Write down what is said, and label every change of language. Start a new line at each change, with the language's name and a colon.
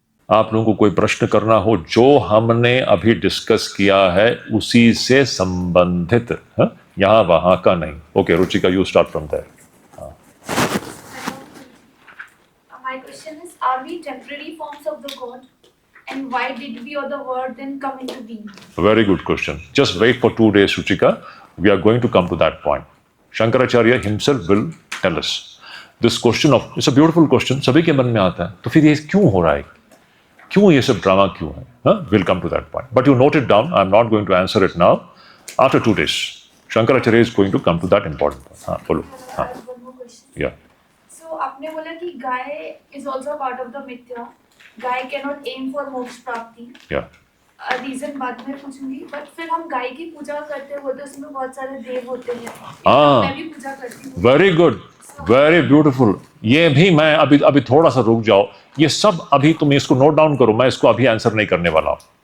Hindi: आप लोगों को कोई प्रश्न करना हो जो हमने अभी डिस्कस किया है उसी से संबंधित, यहाँ वहां का नहीं।
English: Okay Ruchika, you start from there. My question is, are we temporary forms of the God? And why did we or the word then come into being? Very good question. Just wait for 2 days, Ruchika. We are going to come to that point. Shankaracharya himself will tell us. This question of, it's a beautiful question.
Hindi: सभी के मन में आता है, तो फिर ये क्यों हो रहा है? क्यों ये सब ड्रामा क्यों है?
English: We'll come to that point. But you note it down. I'm not going to answer it now. After 2 days, Shankaracharya is going to come to that important point.
Hindi: हाँ, बोलो. हाँ.
English: One more question. Yeah. So आपने बोला कि गाय is also part of the mithya. गाय cannot aim for moksha prapti. Yeah.
Hindi: Reason बाद में पूछूंगी, बट फिर हम गाय की पूजा करते हैं, तो उसमें बहुत सारे देव होते हैं। मैं भी पूजा करती हूँ। Very good, very beautiful. ये भी मैं अभी थोड़ा सा रुक जाओ। ये सब अभी तुम इसको नोट डाउन करो, मैं इसको अभी आंसर नहीं करने वाला हूं।